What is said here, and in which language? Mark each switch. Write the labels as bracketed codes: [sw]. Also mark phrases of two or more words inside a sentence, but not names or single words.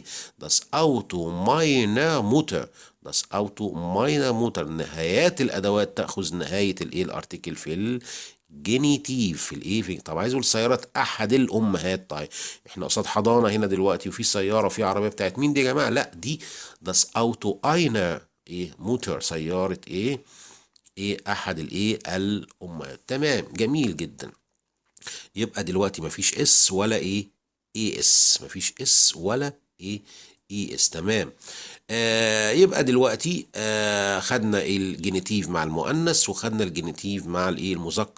[de] das Auto meiner Mutter. das Auto meiner Mutter. [ar] نهايات الادوات تاخذ نهايه الايه الارتكل في الجينيتيف. في الايه طب عايز اقول سياره احد الامهات. طيب احنا قصاد حضانه هنا دلوقتي، وفي سياره، في عربيه، بتاعت مين دي يا جماعه؟ لا، دي [de] das Auto einer ايه موتر. [ar] سياره ايه احد الايه الامهات. تمام، جميل جدا. يبقى دلوقتي مفيش اس ولا اي اس. مفيش اس ولا اي اس. تمام. يبقى دلوقتي خدنا الجينيتيف مع المؤنث، وخدنا الجينيتيف مع الايه المذكر.